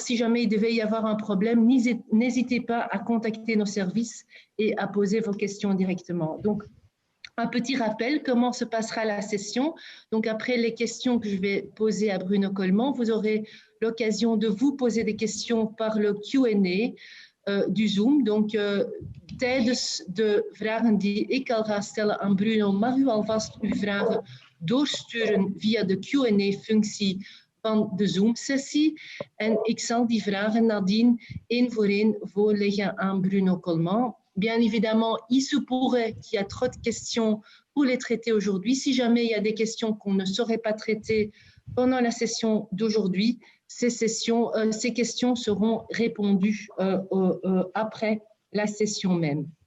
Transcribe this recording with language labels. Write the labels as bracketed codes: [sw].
[fr] Si jamais il devait y avoir un problème, n'hésitez pas à contacter nos services et à poser vos questions directement. Donc, un petit rappel, comment se passera la session. Donc, après les questions que je vais poser à Bruno Coleman, vous aurez l'occasion de vous poser des questions par le Q&A du Zoom. [nl] Donc, tijdens de vragen die ik al ga stellen aan Bruno, mag u alvast uw vragen doorsturen via de Q&A-functie van de Zoom-sessie. En ik zal die vragen nadien één voor één voorleggen aan Bruno Coleman. [fr] Bien évidemment, il se pourrait qu'il y a trop de questions pour les traiter aujourd'hui. Si jamais il y a des questions qu'on ne saurait pas traiter pendant la session d'aujourd'hui, ces questions seront répondues après la session même.